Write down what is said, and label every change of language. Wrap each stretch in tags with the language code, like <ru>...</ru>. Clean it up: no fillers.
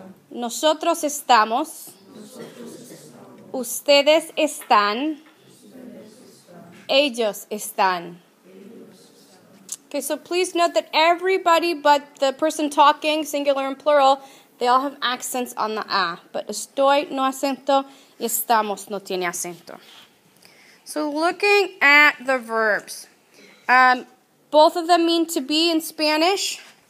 <es>Nosotros estamos. Ustedes están. Ellos están.</es> <en>Okay, so please note that everybody but the person talking, singular and plural, they all have accents on the A.</en> <es>But estoy no acento, y estamos no tiene acento.</es> <en>So looking at the verbs, both of them mean to be in Spanish.</en>